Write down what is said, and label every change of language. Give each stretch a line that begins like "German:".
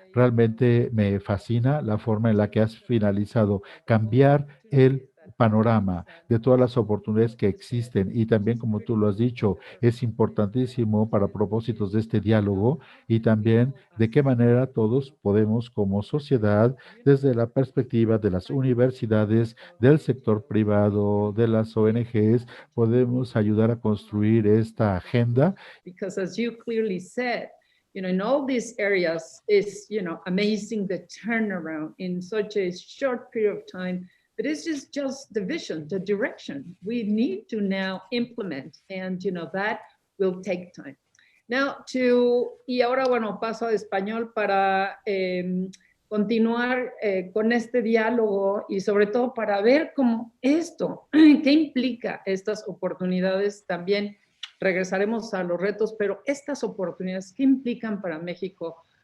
Spanish: Realmente me fascina la forma en la que has finalizado, cambiar el panorama de todas las oportunidades que existen y también, como tú lo has dicho, es importantísimo para propósitos de este diálogo y también de qué manera todos podemos como sociedad, desde la perspectiva de las universidades, del sector privado, de las ONGs, podemos ayudar a construir esta agenda.
English: Because as you clearly said, in all these areas is, amazing the turnaround in such a short period of time. But it's just the vision, the direction we need to now implement. And, that will take time.
Spanish: Now y ahora, bueno, paso a español para continuar con este diálogo y sobre todo para ver cómo qué implica estas oportunidades también. Regresaremos a los retos, pero estas oportunidades, ¿qué implican para México?